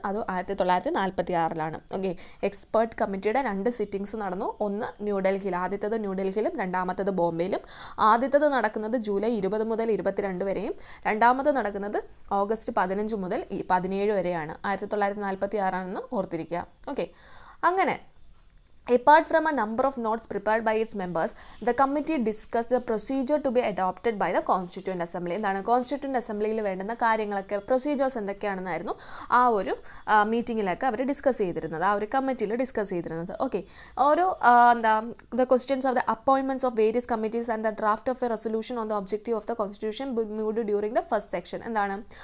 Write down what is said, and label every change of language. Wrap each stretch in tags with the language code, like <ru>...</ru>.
<ml>അത് 1946. Okay, expert കമ്മിറ്റിയുടെ 2 sittings നടന്നു. ഒന്ന് ന്യൂഡൽഹിയിൽ, ആദ്യത്തേത് ന്യൂഡൽഹിയിലും രണ്ടാമത്തേത് ബോംബെയിലും. ആദ്യത്തേത് നടക്കുന്നത് ജൂലൈ 20 മുതൽ 22 വരെയും രണ്ടാമത് നടക്കുന്നത് ഓഗസ്റ്റ് 15 മുതൽ 17 വരെയാണ്. 1946 ആണെന്ന് ഓർത്തിരിക്കുക. ഓക്കെ, അങ്ങനെ</ml> <en>apart from a number of notes prepared by its members, the committee discussed the procedure to be adopted by the Constituent Assembly.</en> <ml>എന്താണ്? കോൺസ്റ്റിറ്റ്യൂവൻ്റ് അസംബ്ലിയിൽ വേണ്ടുന്ന കാര്യങ്ങളൊക്കെ, പ്രൊസീജിയേഴ്സ് എന്തൊക്കെയാണെന്നായിരുന്നു ആ ഒരു മീറ്റിങ്ങിലൊക്കെ അവർ ഡിസ്കസ് ചെയ്തിരുന്നത്, ആ ഒരു കമ്മിറ്റിയിൽ ഡിസ്കസ് ചെയ്തിരുന്നത്.</ml> <en>Okay, ഓരോ the questions of the appointments of various committees and the draft of a resolution on the objective of the constitution moved during the first section.</en> <ml>എന്താണ്?</ml>